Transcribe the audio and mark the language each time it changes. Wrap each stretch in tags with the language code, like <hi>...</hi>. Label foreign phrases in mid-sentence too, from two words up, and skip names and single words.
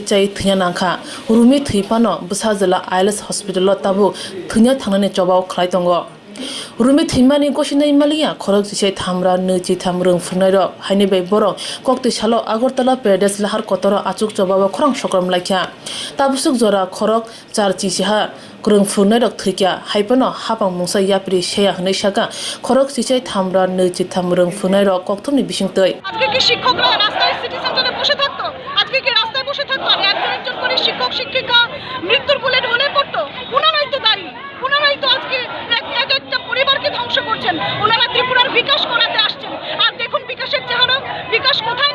<trp>chai thnya nangkha rumi thipano bsajala ILS hospital tabu thnya thangnani chobao khlai tongo rumi thimani gosinai maliya khorok chiche thamra nöji thamrung phungnai ro haini bai borok kokti salo Agartala Paradise lahar kotoro achuk chobao khorang sokram laikha tabusuk jora khorok char chiha krung phunai rok thikya haipano hapang mungsa yapri seya hnai saka khorok chiche thamra nöji thamrung phunai rok kokthumni bisingtoi</trp> <bn>আজকে কি শিক্ষকরা রাস্তায় সিটি সেন্টারে বসে থাকতো আজকে কি রাস্তায় বসে থাকতো আর একজন করে শিক্ষক শিক্ষিকা মৃত্যুর বুলেট হলে পড়তো ওনারাই তো দায়ী ওনারাই তো আজকে একটা পরিবারকে ধ্বংস করছেন ওনারা ত্রিপুরার বিকাশ করাতে আসছেন আর দেখুন বিকাশের চেহারা বিকাশ কোথায়</bn>